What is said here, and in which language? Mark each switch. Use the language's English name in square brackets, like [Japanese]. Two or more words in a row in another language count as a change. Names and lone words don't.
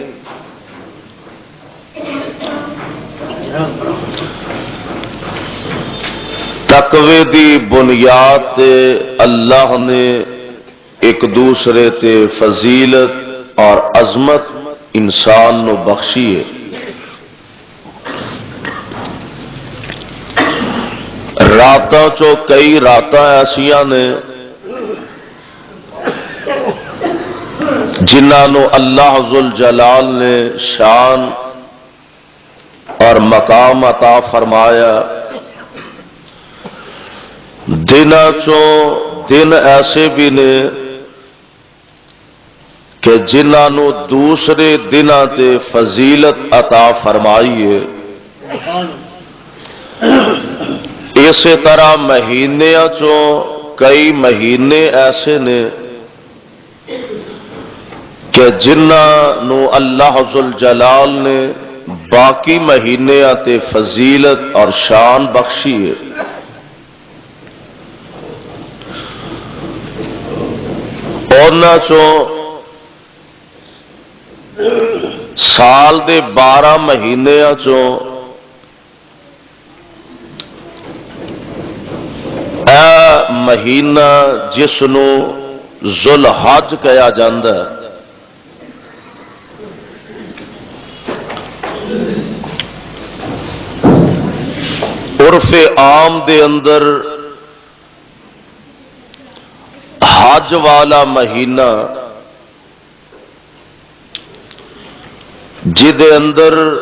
[Punjabi] تقوی دی بنیاد تے اللہ نے ایک دوسرے تے فضیلت اور عظمت انسان نو بخشی ہے۔ راتاں چو کئی راتاں ایسیاں نے جنہاں نو اللہ ذوالجلال نے شان اور مقام عطا فرمایا، دناں چو دن ایسے بھی نے کہ جنہاں نو دوسرے دناں تے فضیلت عطا فرمائی ہے۔ اسی طرح مہینیاں چو کئی مہینے ایسے نے کہ جنہاں نو اللہ ذوالجلال نے باقی مہینیاں تے فضیلت اور شان بخشی ہے۔ اونا چو سال دے 12 مہینیاں چو اے مہینہ جس نو ذوالحج کہا جاندا ہے، عرف عام دے اندر حج والا مہینہ جدے اندر